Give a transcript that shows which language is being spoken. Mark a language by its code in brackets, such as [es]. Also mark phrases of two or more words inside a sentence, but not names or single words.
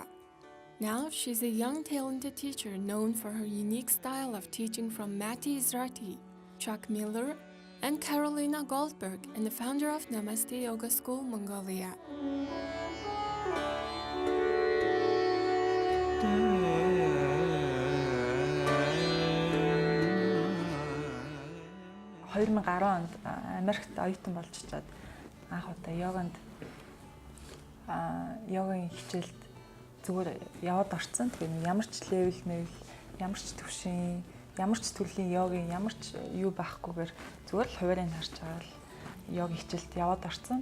[en] Now, she's a young talented teacher known for her unique style of teaching from Mati Izrati, Chuck Miller, and Carolina Goldberg, and the founder of Namaste Yoga School, Mongolia. [mn] In 2010 онд Америкт оюутан болж чад анх удаа йогийн хичээлд зүгээр яваад орсон. Тэгээд ямар ч левел мэвэл, ямар ч төвшин, ямар ч төрлийн йогийн ямар ч юу байхгүйгээр зүгээр л хуваарийг харж байгаа л йогийн хичээлд яваад орсон.